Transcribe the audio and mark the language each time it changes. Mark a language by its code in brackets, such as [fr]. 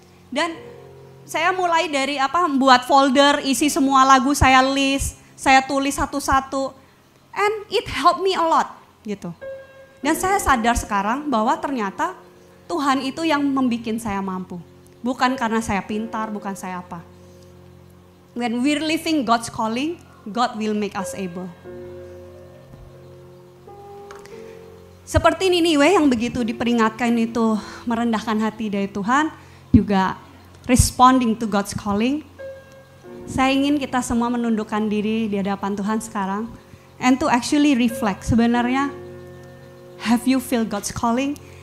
[id] Dan saya mulai dari buat folder, isi semua lagu saya list, saya tulis satu-satu, [en] and it helped me a lot [id] gitu. Dan saya sadar sekarang bahwa ternyata Tuhan itu yang membuat saya mampu, bukan karena saya pintar, bukan saya apa. [en] When we're living God's calling, God will make us able. [id] Seperti Niniwe yang begitu diperingatkan itu merendahkan hati dari Tuhan, juga [en] responding to God's calling. [id] Saya ingin kita semua menundukkan diri di hadapan Tuhan sekarang, [en] and to actually reflect, [id] sebenarnya [en] have you feel God's calling?